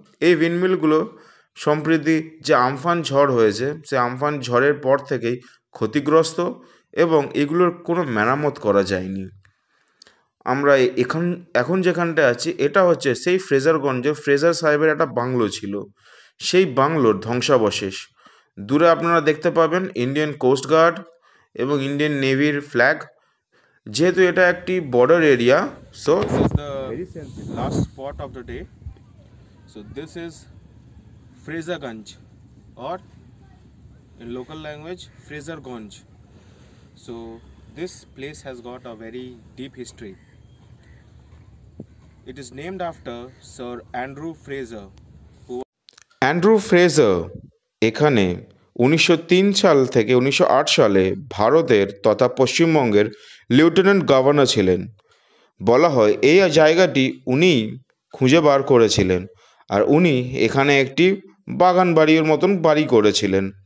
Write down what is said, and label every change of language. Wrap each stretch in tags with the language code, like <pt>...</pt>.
<bn>এই উইন্ডমিলগুলো সম্প্রতি যে আমফান ঝড় হয়েছে, সে আমফান ঝড়ের পর থেকেই ক্ষতিগ্রস্ত, এবং এগুলোর কোনো মেরামত করা যায়নি। আমরা এখন যেখানটায় আছি এটা হচ্ছে সেই ফ্রেজারগঞ্জে ফ্রেজার সাহেবের একটা বাংলো ছিল। সেই বাংলোর ধ্বংসাবশেষ। দূরে আপনারা দেখতে পাবেন ইন্ডিয়ান কোস্ট গার্ড এবং ইন্ডিয়ান নেভির ফ্ল্যাগ। যেহেতু এটা একটি border area, so</bn> <en>this is the last spot of the day. So this is Frezerganj, or in local language Frezerganj. So this place has got a very deep history. It is named after Sir Andrew Fraser.</en> <bn>Andrew Fraser এখানে 1903 সাল থেকে 1908 সালে ভারতের তথা পশ্চিমবঙ্গের lieutenant governor ছিলেন। বলা হয় এই জায়গাটি উনিই খুঁজে বার করেছিলেন, আর উনি এখানে একটি বাগান বাড়ির মতন বাড়ি করেছিলেন।</bn>